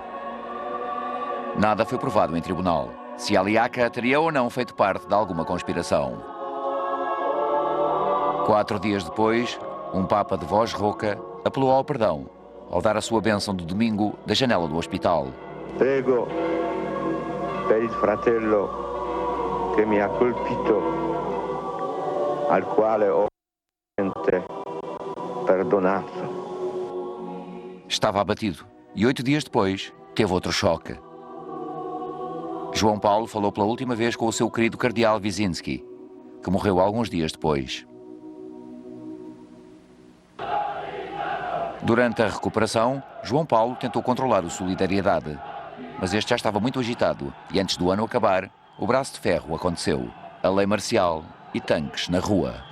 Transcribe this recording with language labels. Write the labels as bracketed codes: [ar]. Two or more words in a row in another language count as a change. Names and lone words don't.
[pt] Nada foi provado em tribunal, se Aliaka teria ou não feito parte de alguma conspiração. 4 dias depois, um Papa de voz rouca apelou ao perdão, ao dar a sua bênção do domingo da janela do hospital. [it] Prego per il fratello che mi ha colpito, al quale ho perdonato. [pt] Estava abatido e 8 dias depois teve outro choque. João Paulo falou pela última vez com o seu querido cardeal Wyszynski, que morreu alguns dias depois. Durante a recuperação, João Paulo tentou controlar o Solidariedade, mas este já estava muito agitado e antes do ano acabar, o braço de ferro aconteceu, a lei marcial e tanques na rua.